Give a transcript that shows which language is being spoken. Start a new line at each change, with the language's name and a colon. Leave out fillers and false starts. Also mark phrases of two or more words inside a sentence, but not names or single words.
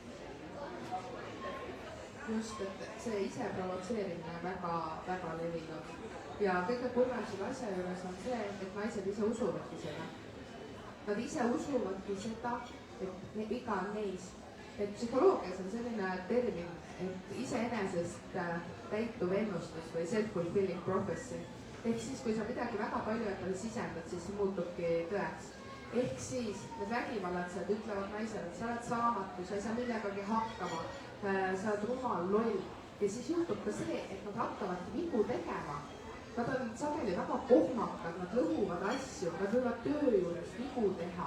Estonian: Just, et see ise provotseerimine on väga levinud. Ja kõige kurvem selle asja juures on see, et naised ise usuvadki seda. Nad ise usuvadki seda, et viga on neis. Et psühholoogias on selline termin, et iseenesest täituv ennustus või
English: self-fulfilling prophecy.
Estonian: Ehk siis, kui sa midagi väga palju endale sisendad, siis see muutubki tõeks. Ehk siis need vägivallatsejad ütlevad naisele, et sa oled saamatu, sa ei saa millegagi hakkama, sa oled rumal, loll. Ja siis juhtub ka see, et nad hakkavad vigu tegema. Nad on sageli väga kohmakad, nad lõhuvad asju, nad võivad töö juures vigu teha.